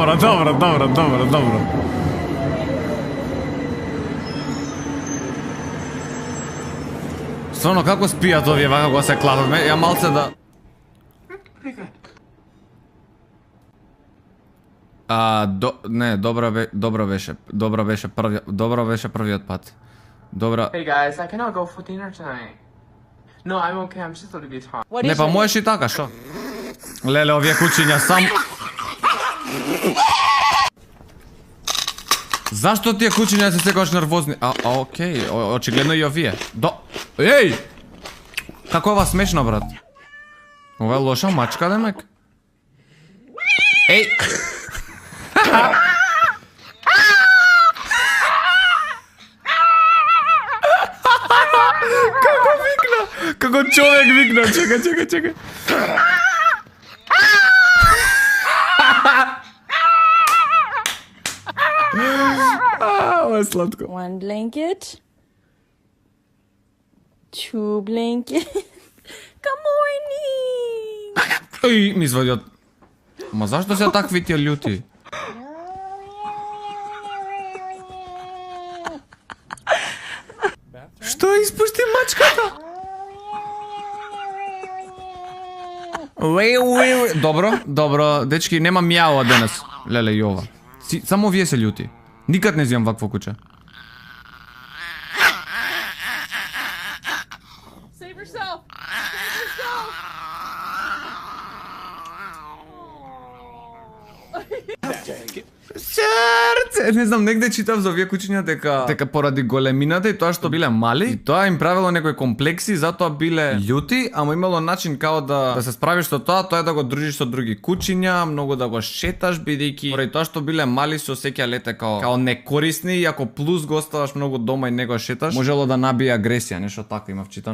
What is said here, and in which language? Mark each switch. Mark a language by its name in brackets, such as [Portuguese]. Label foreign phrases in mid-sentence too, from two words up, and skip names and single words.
[Macedonian] Стварно, како спијат овие вака кога се клапат? Ја малце да... Не, добро беше првиот пат. Добра... [English] Hey guys, I cannot go for dinner tonight. No, I'm okay, I'm just a little bit hot. [Macedonian] Не, па можеш и така, шо? Леле, овие кучиња сам... Зашто тие кучиња се секогаш нервозни? Окей, очигледно и овие. Еј! Како ова смешно, брат? Ова е лоша мачка, демек? Еј! Како викна? Како човек викна? Чекај. Ова е сладко. [English] 1 blanket. 2 blanket. Good morning. [Macedonian] Еј, ми извади од... Ма зашто се такви тие љути? Што испушти мачката? Добро, дечки, нема мјао денес. Леле, Јова. Само вие се љути. Никад не зимам вакво куче. [English] yourself. Save yourself. [Macedonian] Срце! Не знам, негде читав за овие кучиња дека поради големината и тоа што биле мали, и тоа им правело некои комплекси, затоа биле љути, ама имало начин као да се справиш со тоа е да го дружиш со други кучиња, многу да го шеташ бидејќи поради тоа што биле мали се осеќа лете као некорисни, и ако плюс го оставаш многу дома и не го шеташ, можело да набие агресија, нешто така имав читано.